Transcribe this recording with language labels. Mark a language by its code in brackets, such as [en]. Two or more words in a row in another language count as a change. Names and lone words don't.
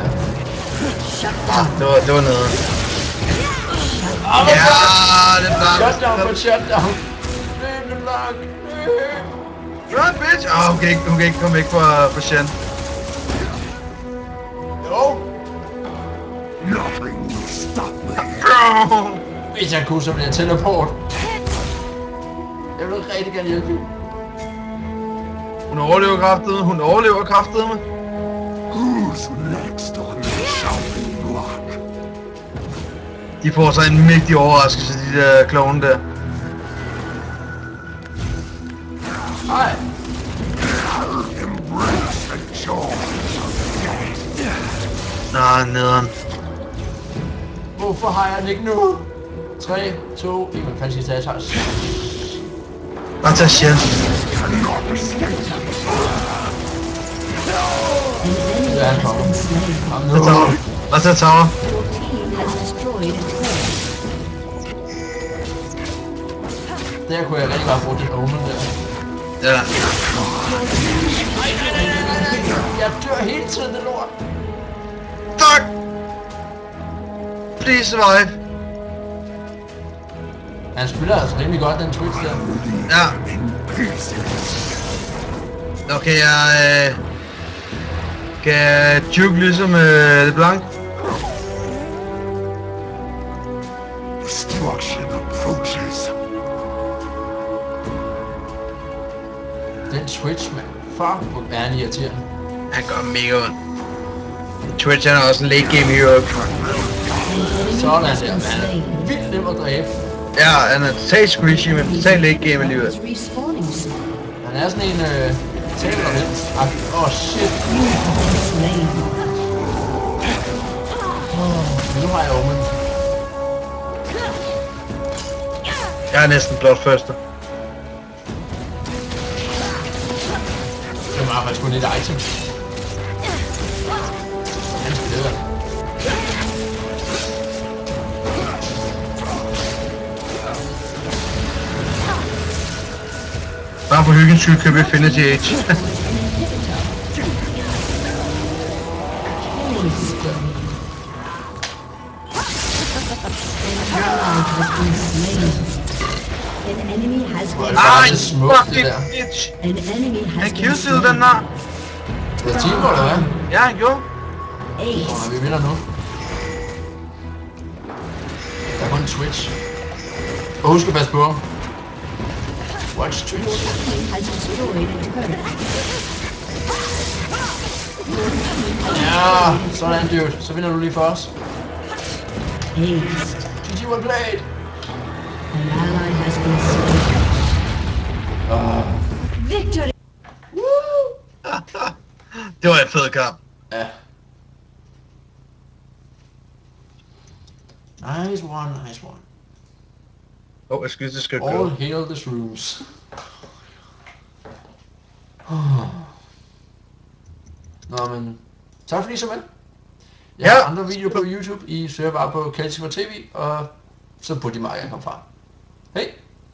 [da] Det var nede. Oh, Ja, det er blank. Shutdown på shutdown. Løb, det er blank. [en] Run, bitch! [da] Hun kan ikke komme væk fra Shen. Jo. [en] Nothing will stop me. [da] Bro! Hvis jeg kunne, så ville jeg teleport. Jeg vil rigtig gerne hjælpe dig. Hun overlever kraftedeme. [en] Who's next on the chopping block? [da] De får så en mægtig overraskelse, de der klovne der. Hej. [en] Embrace the joy. [da] Nå, nederen. Hvorfor har jeg den ikke nu? 3, 2, 1. Hvad fanden siger jeg tager? Bare tag Shen. [en] Cannot escape. An enemy Yeah, has no. been slain. [da] Jamen, Tag tower. Bare tag tower. [en] Your team has destroyed a turret. [da] Der kunne jeg rigtig godt bruge den omen der. Ja. Jeg dør hele tiden, det lort. [en] Fuck! Please survive. [da] Han spiller altså rimelig godt, den Twitch der. Ja. [en] In pieces. [da] Okay, jeg kan juke ligesom det blank. [en] Destruction approaches. [da] Den Twitch, mand. Fuck, hvor er han irriterende. Han gør mega ondt. Twitch han er også en [en] late game hero. An enemy [da] Sådan [en] has [da] der, [en] been [da] mand. Han [en] slain. [da] er vildt nem at dræbe. Ja, han er totalt squishy, men totalt [en] late game [da] alligevel. [en] Is respawning soon. [da] Han er sådan en, taler lidt. Åh, shit. [en] You have been slain. [da] Men nu har jeg omen. Jeg er næsten blot første. Det var faktisk kun et item. Han spiller. Bare for hyggens skyld købe Infinity Age. [en] Killing spree. An ally has been slain. An enemy has been [da] Ej, det smukt, det fucking der. bitch! [en] An enemy has [da] Han [en] been [da] killstillede [en] slain. [da] den der. Det er Timo, eller hvad? Ja, han gjorde. Ace. Nå, vi vinder nu. Der er kun Twitch. Og husk at passe på ham. [en] Watch Twitch. Your team has destroyed a turret. [da] Ja, sådan dude. Så vinder du lige for os. Ace. [en] GG well played. An ally has been slain. Victory! [da] Det var en fed kamp. Ja. [en] Nice one, nice one. [da] Jeg synes, det skal [en] All [da] gå. [en] hail the shrooms. [da] Nå, men tak fordi I så med. Jeg har andre videoer på YouTube. I søger bare på Kalsifer TV, og så burde de meget gerne komme fra. Hej!